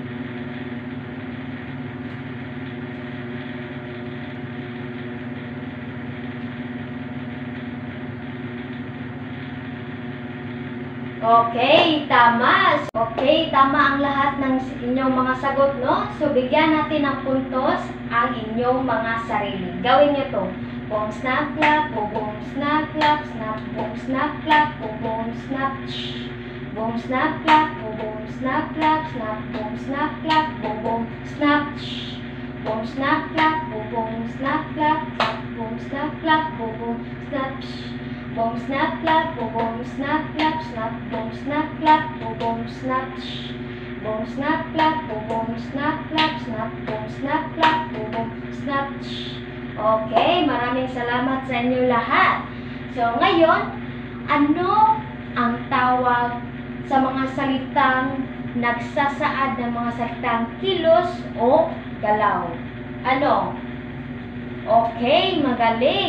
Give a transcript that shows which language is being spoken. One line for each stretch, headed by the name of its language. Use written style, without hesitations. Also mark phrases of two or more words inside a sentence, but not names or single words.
Filipino: Okay, tama. Okay, tama ang lahat ng inyong mga sagot, no? So, bigyan natin ng puntos ang inyong mga sarili. Gawin nyo to.
English: Boom, snap, clap, boom, boom, snap, clap, snap, boom, snap, clap, boom, boom, snap, shh. Boom, snap, clap, boom, boom, snap, clap, snap, boom, snap, clap, boom, boom, snap, shh. Boom, snap, clap, boom, boom, snap, clap, snap, boom, snap, clap, boom, boom, snap, shh. Boom, snap, clap, boom, boom, snap, clap, snap, boom, snap, clap, boom, boom, snap, shh. Boom, snap, clap, boom, boom, snap, clap, snap, boom, snap, clap, boom, boom, snap, shh.
Filipino: Okay, maraming salamat sa inyo lahat. So, ngayon, ano ang tawag sa mga salitang nagsasaad ng mga salitang kilos o galaw? Ano? Okay, magaling.